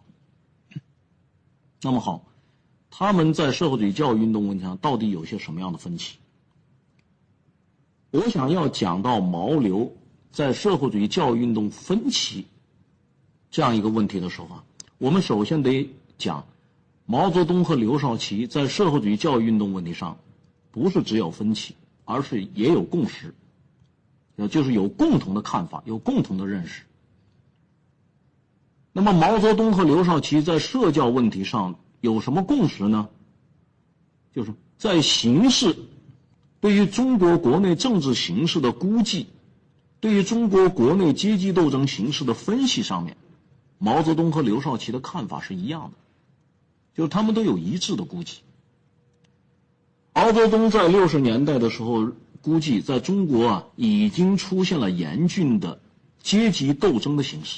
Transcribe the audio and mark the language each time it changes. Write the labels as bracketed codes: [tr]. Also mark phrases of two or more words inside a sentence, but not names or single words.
[zh] 那麼好，他們在社會主義教育運動問題上到底有些什麼樣的分歧？我想要講到毛劉在社會主義教育運動分歧這樣一個問題的時候我們首先得講毛澤東和劉少奇在社會主義教育運動問題上不是只有分歧，而是也有共識，就是有共同的看法，有共同的認識。那麼毛澤東和劉少奇在社教問題上有什麼共識呢？就是在形势，对于中国国内政治形势的估計，对于中国国內階級鬥爭形勢的分析上面，毛澤東和劉少奇的看法是一樣的，就是他們都有一致的估計。毛澤東在60年代的時候估計，在中國已經出現了嚴峻的階級鬥爭的形勢。